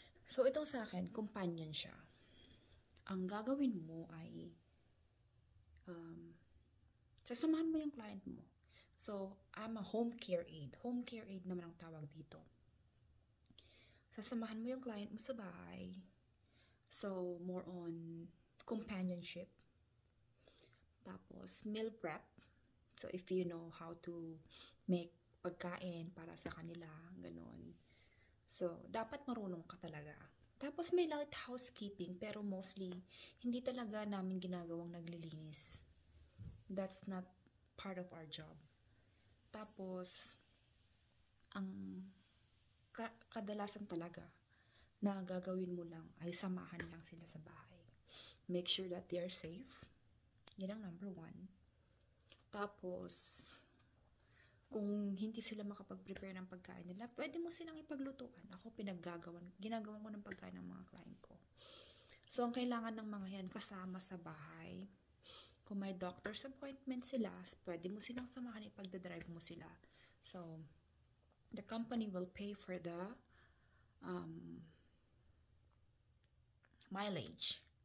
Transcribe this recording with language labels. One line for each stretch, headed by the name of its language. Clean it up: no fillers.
Filipino: So, itong sa akin, companion siya. Ang gagawin mo ay sasamahan mo yung client mo.
English: So, I'm a home care aide. Home care aide
Filipino: naman ang tawag dito. Sasamahan mo yung client mo sa bahay.
English: So, more on companionship. Tapos, meal prep. So, if you know how to make
Filipino: pagkain para sa kanila, ganun. So, dapat marunong ka talaga. Tapos, may light housekeeping, pero mostly, hindi talaga namin ginagawang naglilinis. That's not part of our job. Tapos, ang kadalasan talaga na gagawin mo lang ay samahan lang sila sa bahay.
English: Make sure that they are safe.
Filipino: Yan ang number 1. Tapos, kung hindi sila makapag-prepare ng pagkain nila, pwede mo silang ipaglutuan. Ako ginagawan ko ng pagkain ng mga client ko. So, ang kailangan ng mga yan kasama sa bahay. Kung may doctor's appointment sila, pwede mo silang samahan, ipagdadrive mo sila.
English: So, the company will pay for the mileage.